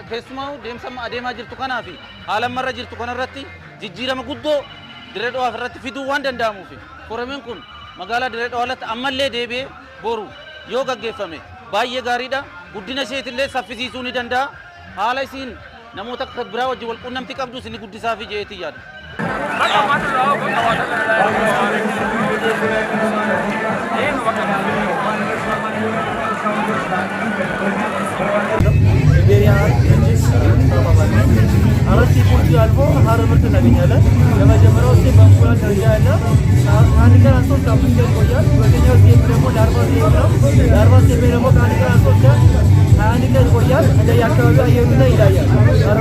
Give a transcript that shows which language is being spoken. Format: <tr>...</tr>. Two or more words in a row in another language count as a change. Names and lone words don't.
<om>Keessumaa deemsa adeemaa jirtu kanaa fi haala marra jirtu kanarratti jijjiirama guddoo Dirree Dhawaa irratti fiduu waan danda'amuuf fooramiin kun magaalaa Dirree Dhawaatti ammallee deebi'ee boru yoo gaggeeffame baay'ee gaariidha. Guddina isheetillee saffisiisuu ni danda'a. Haala isiin namoota akka biraa wajjin wal quunnamtii qabdu isin guddisaa fi jeetii yaada.</om> <am>አራት ፖርት አልፎ ሀረር ምርት እናገኛለን። የመጀመሪያው ስቴፕ በእንቁላል ደረጃ ያለ ከአንድ ቀን አንስቶ እስከ 5 ቀን ይቆያል። ሁለተኛው ስቴፕ ደግሞ ለ40 ስቴፕ ነው። ለ40 ስቴፕ ደግሞ ከአንድ ቀን አንስቶ እስከ 21 ቀን ይቆያል። እንደየ አካባቢው አየሩ ላይ ይለያል። አርባ</am>